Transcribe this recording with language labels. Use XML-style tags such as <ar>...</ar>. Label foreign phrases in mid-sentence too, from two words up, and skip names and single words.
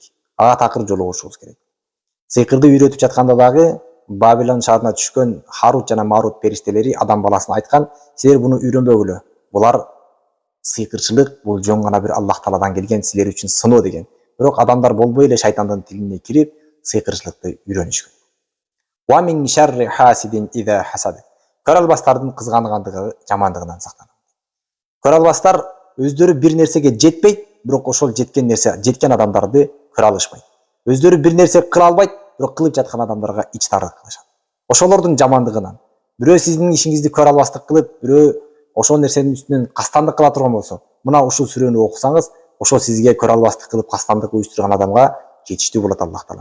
<ky>Ага такыр жолугушубуз керек. Сыйкырды үйрөтүп жатканда дагы Бабилон шаарына түшкөн Харут жана Марут периштелери адам баласына айткан: "Силер буну үйрөнбөгүлө. Булар сыйкырчылык, бул жөн гана бир Аллах тааладан келген силер үчүн сыноо" деген. Бирок адамдар болбой эле шайтандын тилине кирип, сыйкырчылыкты үйрөнүшкөн.</ky> <ar>ومن شر حاسد إذا حسد.</ar> <ky>Көрө албастардын кызгангандыгы, жамандыгынан сактанам. Көрө албастар өздөрү бир нерсеге жетпейт, бирок ошол жеткен адамдарды көрө алышпайт. Өздөрү бир нерсе кыла албайт, бирок кылып жаткан адамдарга ичтарлык кылышат. Ошолордун жамандыгынан. Бирөө сиздин ишиңизди көрө албастык кылып, бирөө ошол нерсенин үстүнөн кастандык кыла турган болсо, мына ушул сүрөнү окусаңыз, ошол сизге көрө албастык кылып кастандык уюштурган адамга жетиштүү болот Аллах таала.</ky>